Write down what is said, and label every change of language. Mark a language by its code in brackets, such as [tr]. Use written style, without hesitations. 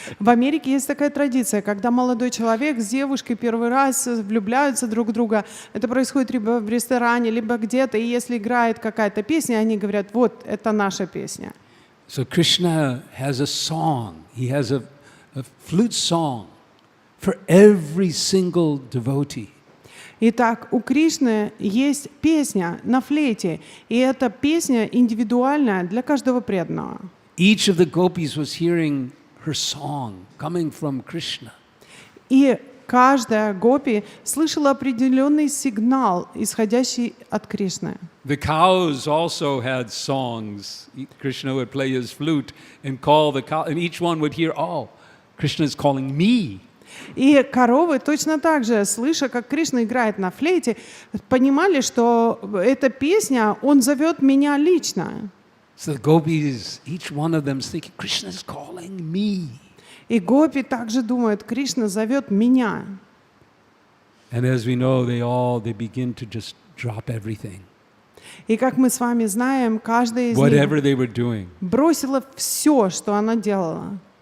[ru] В Америке есть такая традиция, когда молодой человек с девушкой первый раз влюбляются друг в друга. Это происходит либо в ресторане, либо где-то, и если играет какая-то песня, они говорят, вот, это наша песня. [en] So Krishna has a song. He has a flute song for every single devotee. [ru] Итак, у Кришны есть песня на флейте, и эта песня индивидуальная для каждого преданного. [en] Each of the gopis was hearing her song coming from Krishna. [ru] И каждая гопи слышала определенный сигнал, исходящий от Кришны. [en] The cows also had songs. Krishna would play his flute and call the cow, and each one would hear, "Oh, Krishna is calling me." [ru] И коровы точно так же, слыша, как Кришна играет на флейте, понимали, что эта песня, он зовет меня лично. [en] So the gopis, each one of them is thinking, Krishna is calling me. [ru] И гопи также думают, Кришна зовет меня. [en] And as we know, they begin to just drop everything. [ru] И как мы с вами знаем, каждая из [en] Whatever [ru] них [en] they were doing. [ru] бросила все, что она делала.